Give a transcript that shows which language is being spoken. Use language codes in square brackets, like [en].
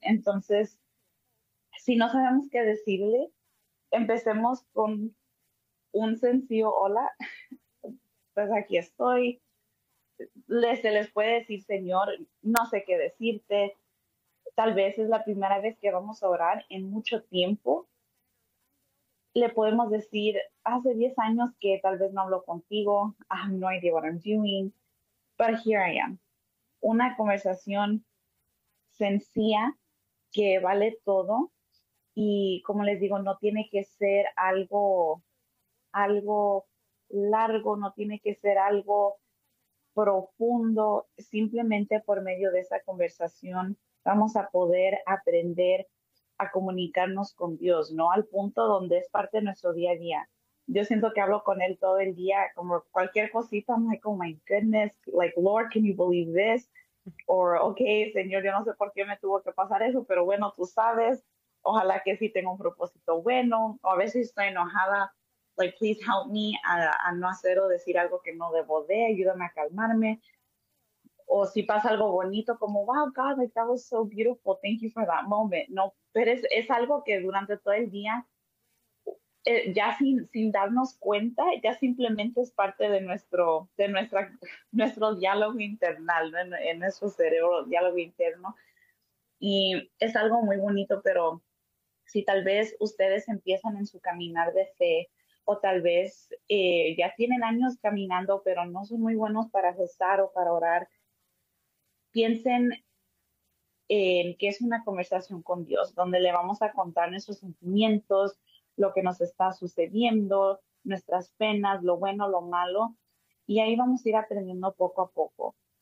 [es] Entonces, si no sabemos qué decirle, empecemos con un sencillo hola, pues aquí estoy. Se les puede decir, Señor, no sé qué decirte. Tal vez es la primera vez que vamos a orar en mucho tiempo. Le podemos decir, hace 10 años que tal vez no hablo contigo. [en] I have no idea what I'm doing, but here I am. [es] Una conversación sencilla que vale todo. Y como les digo, no tiene que ser algo largo, no tiene que ser algo profundo. Simplemente por medio de esa conversación vamos a poder aprender a comunicarnos con Dios, ¿no? Al punto donde es parte de nuestro día a día. Yo siento que hablo con Él todo el día, como cualquier cosita, [en] I'm like, oh my goodness, like, Lord, can you believe this? Or, okay, [es] Señor, yo no sé por qué me tuvo que pasar eso, pero bueno, tú sabes. Ojalá que sí tenga un propósito bueno. O a veces estoy enojada, [en] like, please help me [es] a no hacer o decir algo que no debo de, ayúdame a calmarme. O si pasa algo bonito, como, [en] wow, God, like, that was so beautiful, thank you for that moment. [es] No, pero es algo que durante todo el día, ya sin darnos cuenta, ya simplemente es parte de nuestro diálogo interno, ¿no? En nuestro cerebro, diálogo interno. Y es algo muy bonito, pero si tal vez ustedes empiezan en su caminar de fe, o tal vez ya tienen años caminando, pero no son muy buenos para rezar o para orar, piensen en que es una conversación con Dios, donde le vamos a contar nuestros sentimientos, lo que nos está sucediendo, nuestras penas, lo bueno, lo malo, y ahí vamos a ir aprendiendo poco a poco.